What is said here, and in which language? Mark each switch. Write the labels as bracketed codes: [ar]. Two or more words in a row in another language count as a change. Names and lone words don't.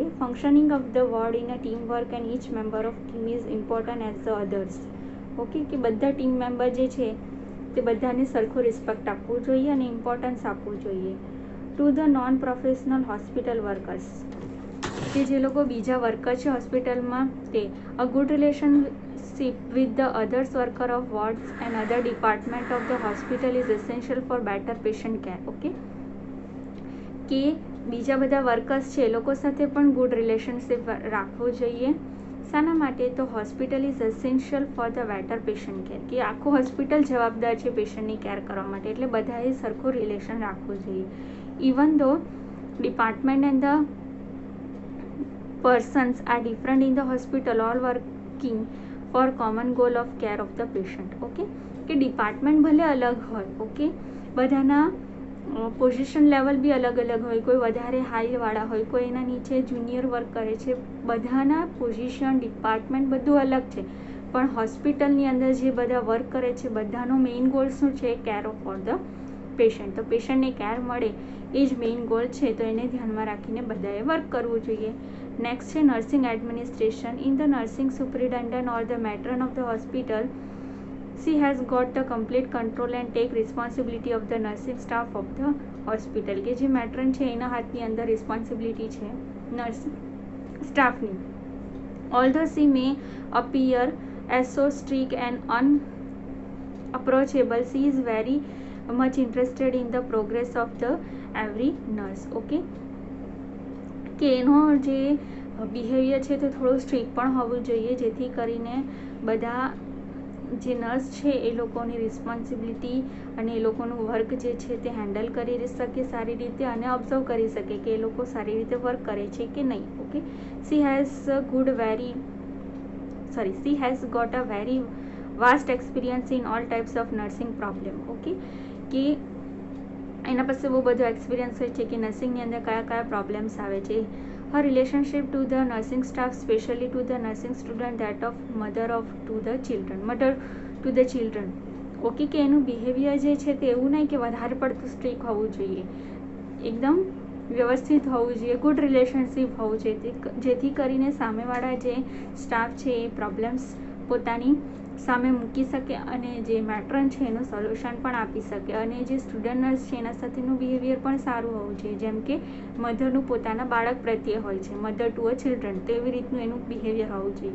[en] functioning of the ward in a team work and each member of team is important as the others. [gu] ઓકે, કે બધા [en] team member [gu] જે છે તે બધાને સરખું રિસ્પેક્ટ આપવું જોઈએ અને ઇમ્પોર્ટન્સ આપવું જોઈએ. [en] to the non professional hospital workers, [gu] કે જે લોકો બીજા વર્કર છે હોસ્પિટલમાં તે [en] a good relationship with the others worker of wards and other department of the hospital is essential for better patient care. [gu] ઓકે, કે બીજા બધા વર્કર્સ છે એ લોકો સાથે પણ [en] good relationship [gu] રાખવું જોઈએ. શાના માટે? તો [en] hospital is essential for the better patient care, [gu] કે આખું હોસ્પિટલ જવાબદાર છે પેશન્ટની કેર કરવા માટે, એટલે બધાએ સરખું રિલેશન રાખવું જોઈએ. [en] even though department and the persons are different in the hospital, all working for common goal of care of the patient. [gu] ઓકે, કે ડિપાર્ટમેન્ટ ભલે અલગ હોય, ઓકે, બધાના [en] position level [gu] બી અલગ અલગ હોય, કોઈ વધારે હાઈવાળા હોય, કોઈ એના નીચે [en] junior work [gu] કરે છે, બધાના પોઝિશન, ડિપાર્ટમેન્ટ બધું અલગ છે, પણ હોસ્પિટલની અંદર જે બધા વર્ક કરે છે બધાનો [en] main goal [gu] શું છે? [en] care for the patient. [gu] તો પેશન્ટને કેર મળે એ જ [en] main goal [gu] છે, તો એને ધ્યાનમાં રાખીને બધાએ વર્ક કરવું જોઈએ. [en] નેક્સ્ટ છે nursing administration. in the nursing superintendent or the matron of the hospital, she has got the complete control and take responsibility of the nursing staff of the hospital. [gu] કે જે મેટ્રન છે એના હાથની અંદર રિસ્પોન્સિબિલિટી છે [en] nursing staffની. Although she may appear as so strict and unapproachable, she is very much interested in the progress of the every nurse. [gu] ઓકે, કે એનો જે બિહેવિયર છે તે થોડું સ્ટ્રિક્ટ પણ હોવું જોઈએ, જેથી કરીને બધા જે નર્સ છે એ લોકોની રિસ્પોન્સિબિલિટી અને એ લોકોનું વર્ક જે છે તે હેન્ડલ કરી શકે સારી રીતે અને ઓબ્ઝર્વ કરી શકે કે એ લોકો સારી રીતે વર્ક કરે છે કે નહીં. ઓકે, [en] she has got a very vast experience in all types of nursing problem. [gu] ઓકે, કે એના પાસે બહુ બધો એક્સપિરિયન્સ હોય છે કે નર્સિંગની અંદર કયા કયા પ્રોબ્લેમ્સ આવે છે. [en] her relationship to the nursing staff, especially to the nursing student, that of mother to the children. [gu] ઓકે, કે એનું બિહેવિયર જે છે તે એવું નહીં કે વધારે પડતું સ્ટ્રિક્ટ હોવું જોઈએ, એકદમ વ્યવસ્થિત હોવું જોઈએ, [en] good relationship [gu] હોવું જોઈએ, જેથી કરીને સામેવાળા જે સ્ટાફ છે એ પ્રોબ્લેમ્સ પોતાની સામે મૂકી શકે અને જે મેટ્રન છે એનું સોલ્યુશન પણ આપી શકે, અને જે [en] student nurse [gu] છે એના સાથેનું બિહેવિયર પણ સારું હોવું જોઈએ, જેમ કે મધરનું પોતાના બાળક પ્રત્યે હોય છે, [en] mother to a children, [gu] તેવી રીતનું એનું બિહેવિયર હોવું જોઈએ.